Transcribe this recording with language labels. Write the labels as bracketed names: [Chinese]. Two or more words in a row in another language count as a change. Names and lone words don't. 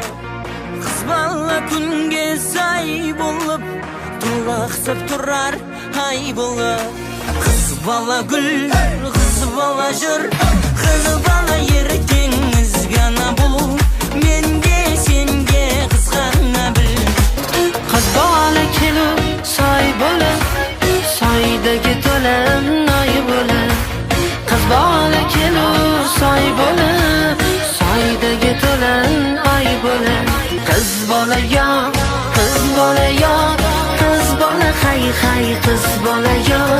[Kazakh] Қыз бала күнге сай болып толықсып тұрар ай болып. Қыз бала гүл, қыз бала жыр, қыз бала ертеңіз ғана бұл. Менде сенге қызғана біл. Қыз бала келу сай болып, [Uzbek] сайдagi to'lan ay bo'lib. Qiz bola kelur soy bo'lib, soydagi to'lan ay bo'lib. Qiz bola yor, qiz bola yor, qiz bola hay hay, qiz bola yor.